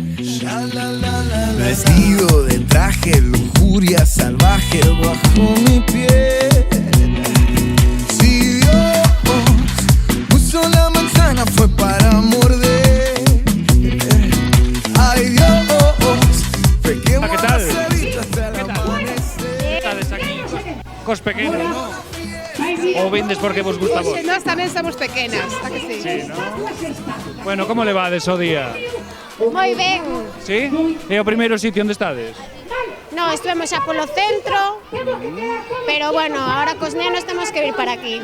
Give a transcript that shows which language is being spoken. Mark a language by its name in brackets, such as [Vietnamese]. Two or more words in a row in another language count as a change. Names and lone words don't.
[Spanish] Vestido de traje, lujuria salvaje bajo mi piel. Si Dios puso la manzana fue para morder. Ay Dios, pequemos ¿Qué tal? las cebitas hasta el ¿Qué tal? amanecer. [Galician] Estades aquí cos pequenos, no? Ou vendes porque vos gusta a vos? Nós tamén somos pequenas, a que sí? Sí, no? Bueno, como levades o día? Moi ben. Sí? É o primeiro sitio onde estades? No, estuvemos xa polo centro, pero bueno, ahora cos nenos temos que vir para aquí.